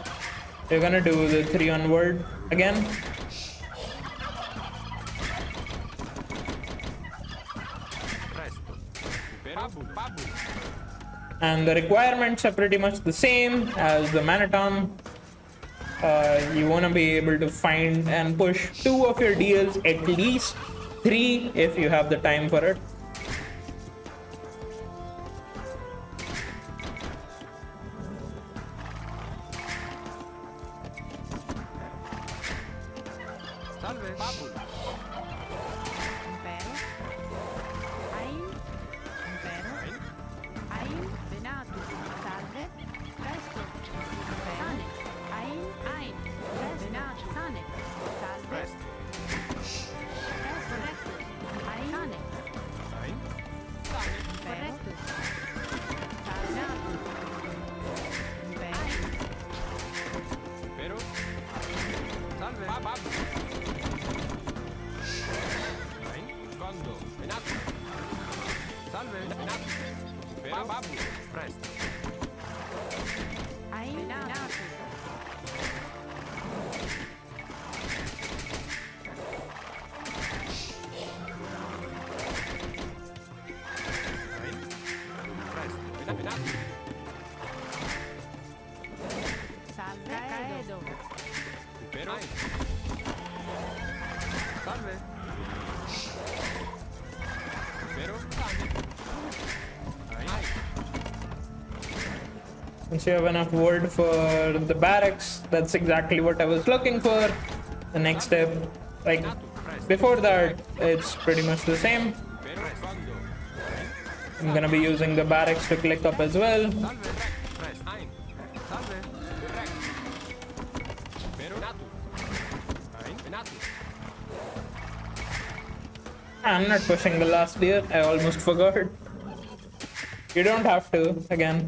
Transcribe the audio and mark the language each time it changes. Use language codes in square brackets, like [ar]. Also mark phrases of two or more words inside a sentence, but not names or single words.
[en] You're gonna do the 3 onward again. And the requirements are pretty much the same as the Manatom. You want to be able to find and push 2 of your deals, at least 3 if you have the time for it. [la] Impero. Ain. Impero. Ain. Venatus. Salve. Presto. Sane. Ain. Ain. Venatus. Sane. Salve. Presto. Correcto. Ain. Sane. Correcto. Salve. Impero. Pero. Salve. Condo. Venato. Salve. Venato. Pero. Presto. Ain. Venatus. Presto. Venato. Salve. Caedo. Pero. Salve. Pero. [en] Once you have enough wood for the barracks, that's exactly what I was looking for. The next step, like before that, it's pretty much the same. [la] Pero. Condo. [en] I'm gonna be using the barracks to click up as well. [la] Salve. Presto. Ein. Salve. [en] Correct. [la] Pero. Venato. Ein. Venato. [en] I'm not pushing the last deer, I almost forgot. You don't have to, again.